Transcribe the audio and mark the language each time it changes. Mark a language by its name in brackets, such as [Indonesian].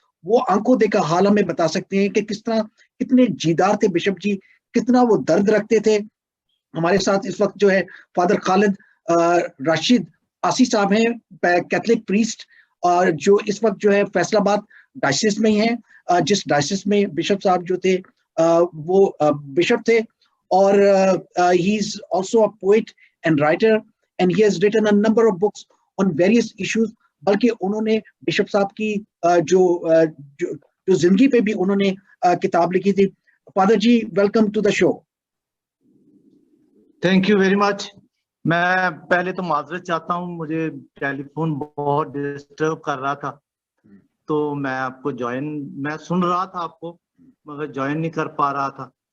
[Urdu] وہ آنکھوں دیکھا حال ہمیں بتا سکتے ہیں کہ کس طرح کتنے جیدار تھے بشپ جی، کتنا وہ درد رکھتے تھے. ہمارے ساتھ اس وقت جو ہے فادر خالد راشد آسی صاحب ہیں، کیتھولک پریسٹ، اور جو اس وقت جو ہے فیصل آباد ڈائسس میں ہی ہیں، جس ڈائسس میں بشپ صاحب جو تھے وہ بشپ تھے. [English] اور he is also a poet and writer and he has written a number of books on various issues. [Urdu] بلکہ انہوں نے بشپ صاحب کی جو زندگی پہ بھی انہوں نے کتاب لکھی تھی. [English] Father ji, welcome to the show. Thank you very much. [Urdu] میں پہلے تو معذرت چاہتا ہوں، مجھے ٹیلی فون بہت ڈسٹرب کر رہا تھا، تو میں آپ کو میں سن رہا تھا آپ کو مگر جوائن نہیں کر پا رہا تھا.